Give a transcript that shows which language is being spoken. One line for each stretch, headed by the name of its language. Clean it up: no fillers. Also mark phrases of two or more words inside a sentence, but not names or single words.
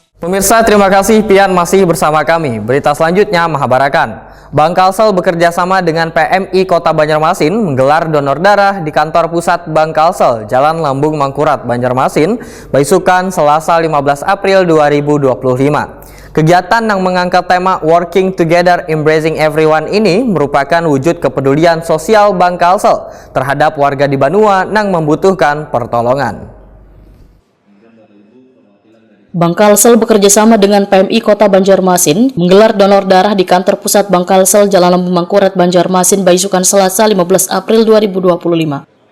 Indonesian: Pemirsa, terima kasih Pian masih bersama kami. Berita selanjutnya Mahabarakan. Bank Kalsel bekerja sama dengan PMI Kota Banjarmasin menggelar donor darah di kantor pusat Bank Kalsel, Jalan Lambung Mangkurat, Banjarmasin, Baisukan, Selasa 15 April 2025. Kegiatan yang mengangkat tema Working Together Embracing Everyone ini merupakan wujud kepedulian sosial Bank Kalsel terhadap warga di Banua yang membutuhkan pertolongan. Bank Kalsel bekerjasama dengan PMI Kota Banjarmasin menggelar donor darah di kantor pusat Bank Kalsel Jalan Lambung Mangkurat, Banjarmasin, Baisukan, Selasa 15 April 2025.